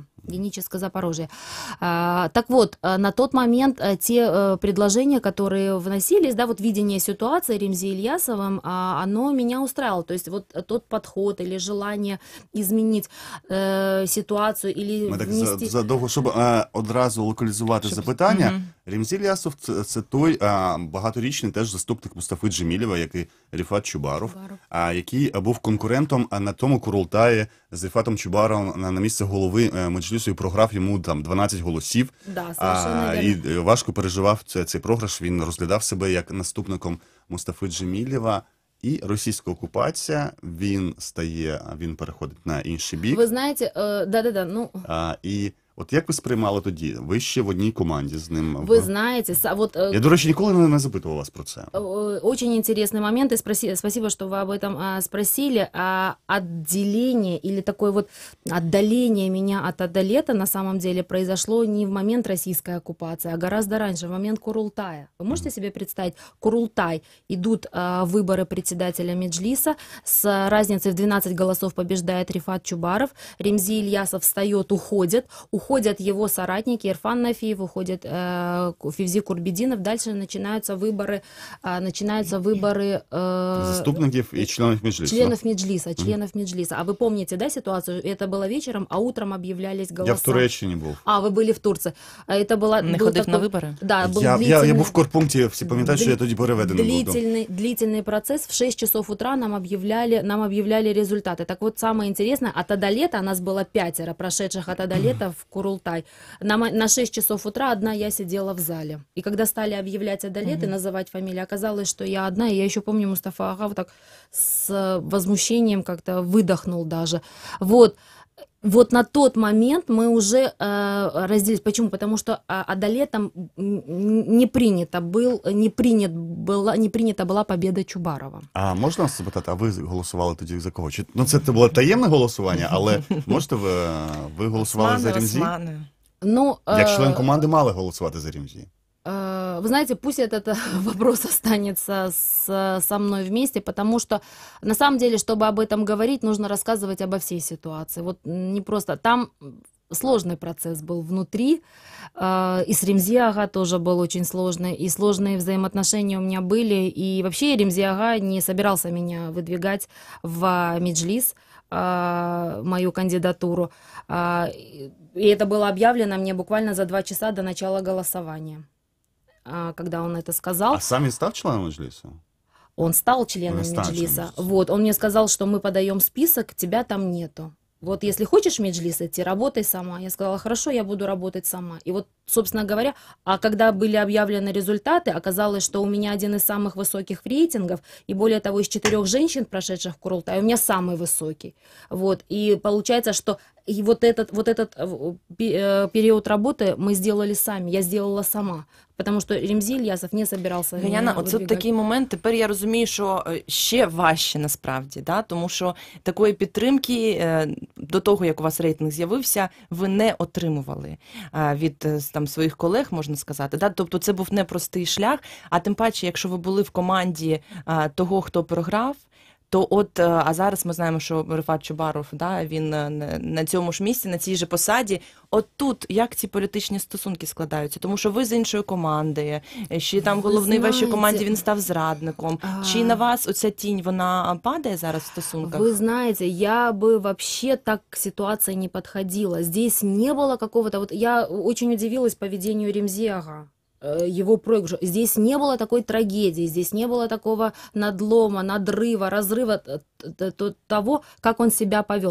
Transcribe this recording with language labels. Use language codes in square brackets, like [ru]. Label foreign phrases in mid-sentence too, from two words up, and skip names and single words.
[ru] Геническое Запорожье. Так вот, на тот момент те предложения, которые вносились, да, вот видение ситуации Ремзи Ильясовым, оно меня устраивало. То есть вот тот подход или желание изменить ситуацию или внести... [uk] Задовго, щоб одразу локалізувати запитання, Ремзи Ільясов – це той багаторічний теж заступник Мустафи Джемілєва, як і Рифат Чубаров, який був конкурентом на тому Курултаї з Рифатом Чубаровим на місце голови Меджлісу і програв йому там 12 голосів. [ru] Да, [uk] і важко переживав цей програш. Він розглядав себе як наступником Мустафи Джемілєва. І російська окупація, він переходить на інший бік. Ви знаєте, і от як ви сприймали тоді? Ви ще в одній команді з ним. Ви знаєте, вот... Я, до речі, ніколи не запитував вас про це. [ru] Очень интересный момент, и спасибо, что вы об этом спросили. Отделение или такое вот отдаление меня от Адалета на самом деле произошло не в момент российской оккупации, а гораздо раньше, в момент Курултая. Вы можете себе представить, Курултай, идут выборы председателя Меджлиса, с разницей в 12 голосов побеждает Рифат Чубаров, Ремзи Ильясов встает, уходит уходят его соратники, Ирфан Нафиев, уходит Февзи Курбединов, дальше начинаются выборы [uk] Заступників і членів Меджлісу. [ru] Членов Меджлиса. А вы помните, да, ситуацию? Это было вечером, а утром объявлялись голоса. [uk] Я в Туреччині був. [ru] А, вы были в Турции. Это была... [uk] Не ходив на вибори? [ru] Да, был [uk] Я був в корпункті, всі пам'ятають, що я тоді переведений був. [ru] Длительный процесс. В 6 часов утра нам объявляли результаты. Так вот, самое интересное, от Адалета, нас было 5 прошедших от Адалета в Курултай. На 6 часов утра одна я сидела в зале. И когда стали объявлять Адалет и называть фамилии, оказалось, что я одна. И я еще помню, Мустафа Ага вот так с возмущением как-то выдохнул даже. Вот на тот момент мы уже разделились. Почему? Потому что Адалетом не принята была победа Чубарова. [uk] А можна вас запитати, а ви голосували тоді за кого? Ну, це було таємне голосування, але можете ви голосували за Ремзі? Ну, Як член команди мали голосувати за Ремзі? [ru] Вы знаете, пусть этот вопрос останется со мной вместе, потому что, на самом деле, чтобы об этом говорить, нужно рассказывать обо всей ситуации. Вот не просто... Там сложный процесс был внутри, и с Ремзи Ага тоже был очень сложный, и сложные взаимоотношения у меня были, и вообще Ремзи Ага не собирался меня выдвигать в Меджлис, мою кандидатуру, и это было объявлено мне буквально за 2 часа до начала голосования. Когда он это сказал. [uk] А сам він став членом Меджлісу? [ru] Он стал членом Меджлиса. Вот, он мне сказал, что мы подаем список, тебя там нету. Вот если хочешь в Меджлис идти, работай сама. Я сказала, хорошо, я буду работать сама. И вот, собственно говоря, а когда были объявлены результаты, оказалось, что у меня один из самых высоких рейтингов, и более того, из 4 женщин, прошедших в Курултай, у меня самый высокий. Вот, и получается, что и вот этот период работы мы сделали сами, я сделала сама. [uk] Потому що Ремзі Ільясов не собирався мене Яна, видвигати. оце такий момент, тепер я розумію, що ще важче насправді, да? Тому що такої підтримки до того, як у вас рейтинг з'явився, ви не отримували від там своїх колег, можна сказати. Да? Тобто це був непростий шлях, а тим паче, якщо ви були в команді того, хто програв, то от, а зараз ми знаємо, що Рифат Чубаров, да, він на цьому ж місці, на цій же посаді. От тут як ці політичні стосунки складаються? Тому що ви з іншої команди, ще там головний в вашій команді, він став зрадником. Чи на вас оця тінь, вона падає зараз в стосунках? [ru] Вы знаете, я бы вообще так к ситуации не подходила. Здесь не было какого-то... Вот я очень удивилась поведению Ремзи Ага. Его проигрышу. Здесь не было такой трагедии, здесь не было такого надлома, надрыва, разрыва того, как он себя повел.